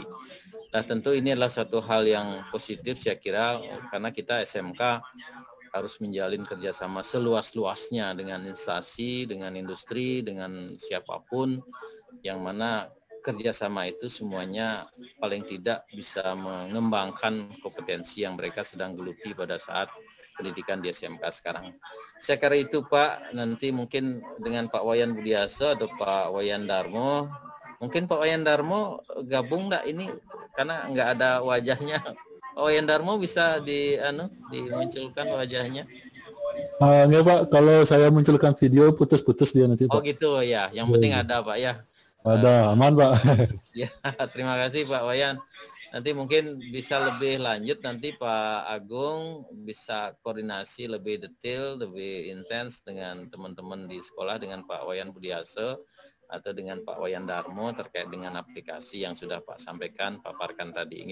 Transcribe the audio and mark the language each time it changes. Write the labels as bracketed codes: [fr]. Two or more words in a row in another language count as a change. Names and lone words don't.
[id] Nah tentu ini adalah satu hal yang positif saya kira, karena kita SMK harus menjalin kerjasama seluas-luasnya dengan instansi, dengan industri, dengan siapapun, yang mana kerjasama itu semuanya paling tidak bisa mengembangkan kompetensi yang mereka sedang geluti pada saat pendidikan di SMK sekarang. Saya kira itu Pak, nanti mungkin dengan Pak Wayan Budiaso atau Pak Wayan Darmo, mungkin Pak Wayan Darmo gabung enggak ini karena nggak ada wajahnya. Pak Wayan Darmo bisa dimunculkan wajahnya. Enggak Pak, kalau saya munculkan video putus-putus dia nanti Pak. Oh gitu ya, yang penting ada Pak ya. Ada, aman Pak. Ya, terima kasih Pak Wayan. Nanti mungkin bisa lebih lanjut, nanti Pak Agung bisa koordinasi lebih detail, lebih intens dengan teman-teman di sekolah, dengan Pak Wayan Budiaso atau dengan Pak Wayan Darmo terkait dengan aplikasi yang sudah Pak sampaikan, paparkan tadi.